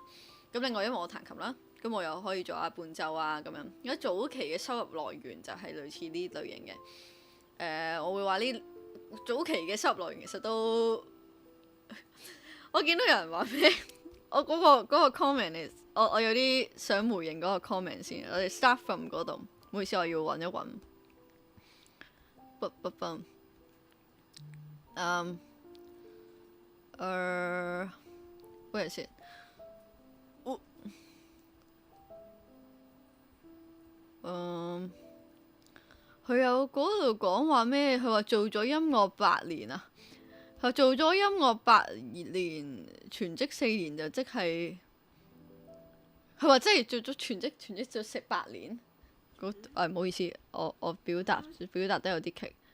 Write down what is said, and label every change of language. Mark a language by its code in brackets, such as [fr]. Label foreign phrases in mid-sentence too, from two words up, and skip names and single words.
[yue] 咁另外因為我彈琴啦，咁我又可以做下伴奏啊咁樣。而家早期嘅收入來源就係類似呢類型嘅。我會話呢早期嘅收入來源其實都我見到有人話咩？我嗰個 comment 我有啲想回應嗰個 comment 先。我哋 [en] start from [yue] 嗰度，唔好意思，我要揾一揾。 [en] Where is it？ [yue] 佢有嗰度講話咩？佢話做咗音樂8年啊！佢做咗音樂8年，全職4年就即係佢話即係做咗全職做8年。唔好意思，我表達得有啲棘。